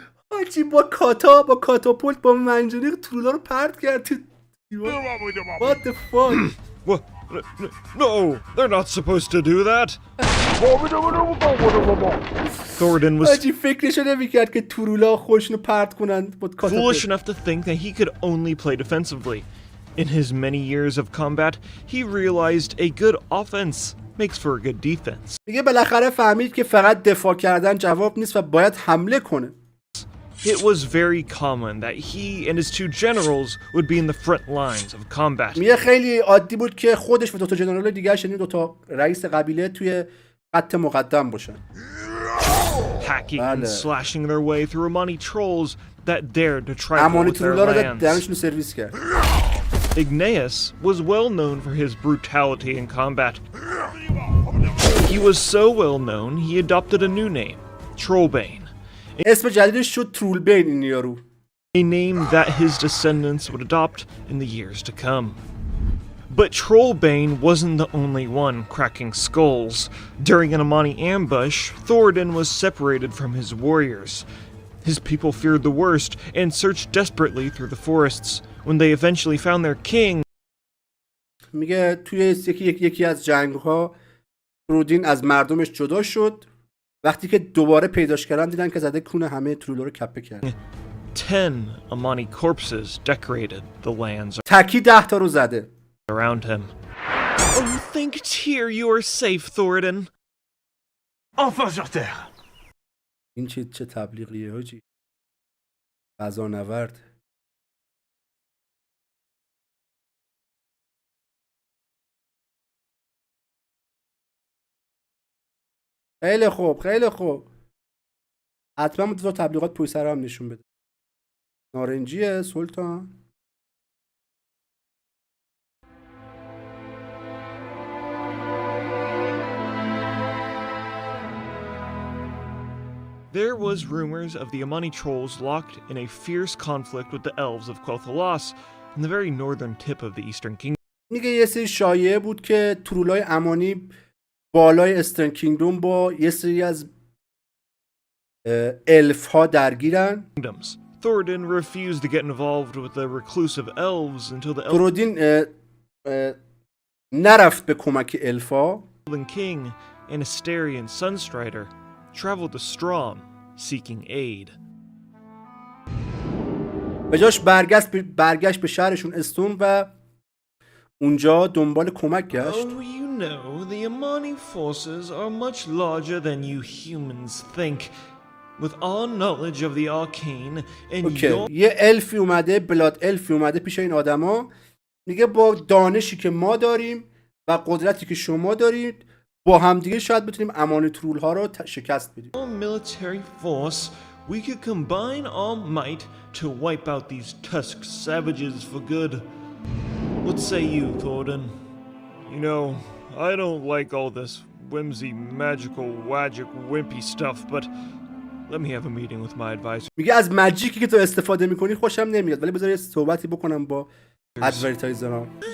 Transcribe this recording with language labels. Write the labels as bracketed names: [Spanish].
[Persian] آجی با کاتاپولت با منجنیق ترولا رو پرت کرد تو دیوار. [English] What the fuck? What? No, they're not supposed to do that. Thoradin was [Persian] آجی فکرشو نمی‌کرد که ترولا خودشونو پرت کنن با کاتاپولت. [English] foolish enough to think that he could only play defensively. In his many years of combat, he realized a good offense makes for a good defense. [Persian] دیگه بالاخره فهمید که فقط دفاع کردن جواب نیست و باید حمله کنه. [English] It was very common that he and his two generals would be in the front lines of combat. [Persian] میگه خیلی عادی بود که خودش و دو تا جنرال دیگه یعنی دو تا رئیس قبیله توی خط مقدم باشن. [English] Hacking and slashing their way through Amani trolls that dared to trifle [Persian] امانی [English] with their [Persian] ترولا رو [English] lands. [Persian] درنشون سرویس کرد. [English] Ignaeus was well known for his brutality in combat. He was so well known, he adopted a new name, Trollbane. [Persian] اسم جدیدش شد ترولبین این یارو. [English] A name that his descendants would adopt in the years to come. But Trollbane wasn't the only one cracking skulls. During an Amani ambush, Thoradin was separated from his warriors. His people feared the worst and searched desperately through the forests. When they eventually found their king, [Persian] میگه توی یکی از جنگ‌ها ترودین از مردمش جدا شد. وقتی که دوباره پیداش کردن دیدن که زده کون همه ترولا رو کپه کرد. [English] 10 Amani corpses decorated the lands [Persian] تکی 10 تا رو زده. [English] around him. Oh, think here you are safe, Thoradin. [French] Enfin sur terre. [Persian] این چه تبلیغیه حاجی؟ غذا نورد. خیلی خوب خیلی خوب. حتما دو تا تبلیغات پشت سر هم نشون بده. نارنجیه سلطان. [English] There was rumors of the Amani trolls locked in a fierce conflict with the elves of Quel'Thalas in the very northern tip of the Eastern Kingdom. [Persian] میگه یه سری شایعه بود که ترولای امانی بالای استرن کینگدوم با یه سری از الف ها درگیرن. [English] Thoradin refused to get involved with the reclusive elves until the [Persian] ترودین نرفت به کمک الفا. [English] Elven King and Asterian Sunstrider traveled to Strom seeking aid. [Persian] به جاش برگشت به شهرشون استون و اونجا دنبال کمک گشت. [English] Oh, you know, the Amani forces are much larger than you humans think. With all knowledge of the arcane and your... [Persian] یه الفی اومده، بلاد الفی اومده پیش این آدما، میگه با دانشی که ما داریم و قدرتی که شما دارید با همدیگه شاید بتونیم امانت رول ها رو شکست بدیم. [English] military force, we could combine our might to wipe out these tusk savages for good. What say you, Thornton? You know, I don't like all this whimsy, magical, wagic, wimpy stuff, but let me have a meeting with my advisor. [Persian] میگه از ماجیکی که تو استفاده میکنی خوشم نمیاد، ولی بذار یه صحبتی بکنم با ادورتایزرام.